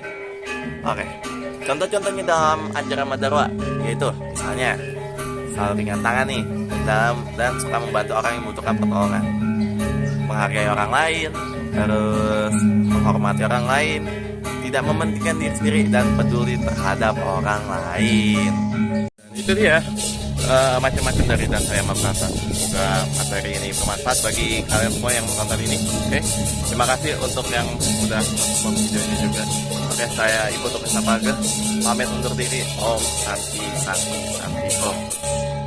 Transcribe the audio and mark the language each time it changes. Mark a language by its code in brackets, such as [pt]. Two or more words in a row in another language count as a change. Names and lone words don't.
[id] Oke, contoh-contohnya dalam ajaran Madarwa yaitu misalnya selalu ringan tangan nih dan suka membantu orang yang membutuhkan pertolongan, menghargai orang lain, terus menghormati orang lain, tidak mementingkan diri sendiri, dan peduli terhadap orang lain. Dan itu dia macam-macam dari dan saya merasa. Semoga materi ini bermanfaat bagi kalian semua yang menonton ini. Oke, terima kasih untuk yang sudah menonton video ini juga. Oke, saya Ibu Tukis Napaga pamit undur diri. [sa] Om Santi Santi Santi Om.